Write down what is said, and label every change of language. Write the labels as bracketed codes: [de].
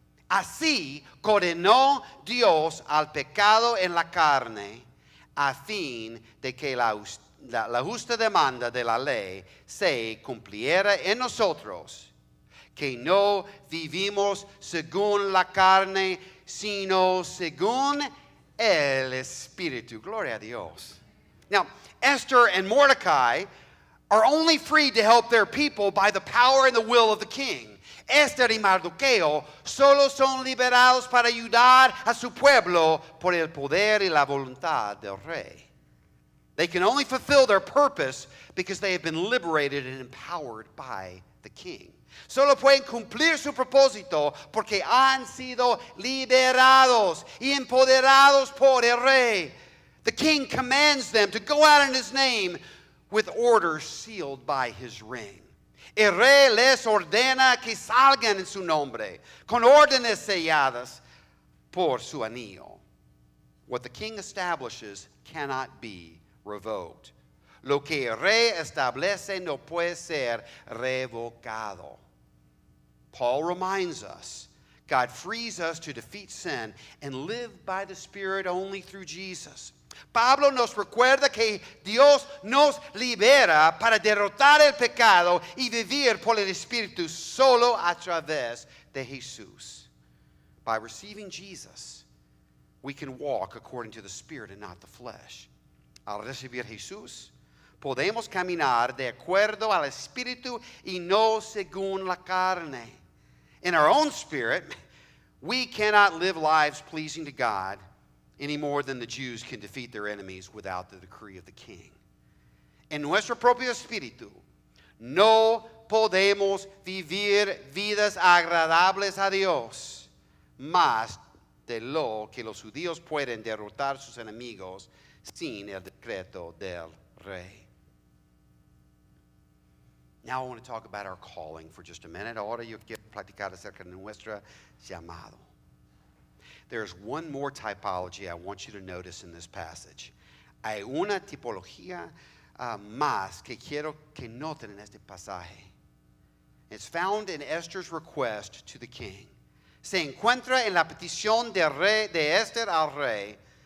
[es] Así condenó Dios al pecado en la carne, a fin de que la justa demanda de la ley se cumpliera en nosotros, que no vivimos según la carne, sino según el Espíritu. Gloria a Dios. [en] Now, Esther and Mordecai are only freed to help their people by the power and the will of the king. [es] Esther y Mardoqueo solo son liberados para ayudar a su pueblo por el poder y la voluntad del rey. [en] They can only fulfill their purpose because they have been liberated and empowered by the king. [es] Solo pueden cumplir su propósito porque han sido liberados y empoderados por el rey. [en] The king commands them to go out in his name with orders sealed by his ring. [es] El rey les ordena que salgan en su nombre, con órdenes selladas por su anillo. [en] What the king establishes cannot be revoked. [es] Lo que el rey establece no puede ser revocado. [en] Paul reminds us, God frees us to defeat sin and live by the Spirit only through Jesus. [es] Pablo nos recuerda que Dios nos libera para derrotar el pecado y vivir por el Espíritu solo a través de Jesús. [en] By receiving Jesus, we can walk according to the Spirit and not the flesh. [es] Al recibir Jesús, podemos caminar de acuerdo al Espíritu y no según la carne. [en] In our own spirit, we cannot live lives pleasing to God any more than the Jews can defeat their enemies without the decree of the king. [es] En nuestro propio espíritu, no podemos vivir vidas agradables a Dios más de lo que los judíos pueden derrotar sus enemigos sin el decreto del rey. [en] Now I want to talk about our calling for just a minute. [es] Ahora yo quiero platicar acerca de nuestro llamado. [en] There's one more typology I want you to notice in this passage. [es] Hay una tipología más que quiero que noten en este pasaje. [en] It's found in Esther's request to the king. [es] Se encuentra en la petición de Esther al rey.